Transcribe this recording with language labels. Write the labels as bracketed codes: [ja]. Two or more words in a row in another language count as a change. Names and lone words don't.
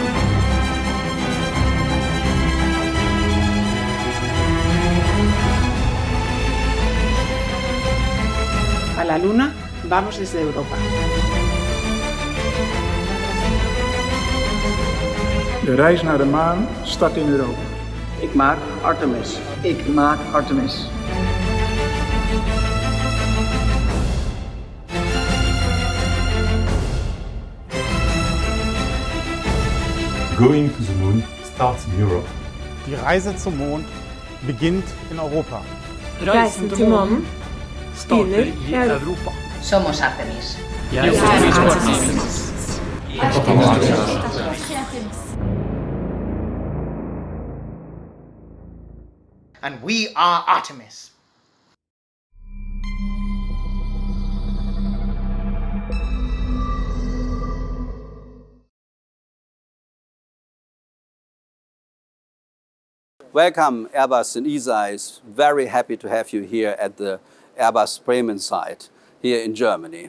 [es] A la Luna vamos desde Europa. [nl] De reis naar de maan start in Europa. Ik maak Artemis. Ik maak Artemis. [en] Going to the moon starts in Europe. [de] Die Reise zum Mond beginnt in Europa. [no] Reisen til månen begynner i Europa. [es] Somos Artemis. [en] And we are Artemis. Welcome, Airbus and ESA is very happy to have you here at the Airbus Bremen site here in Germany.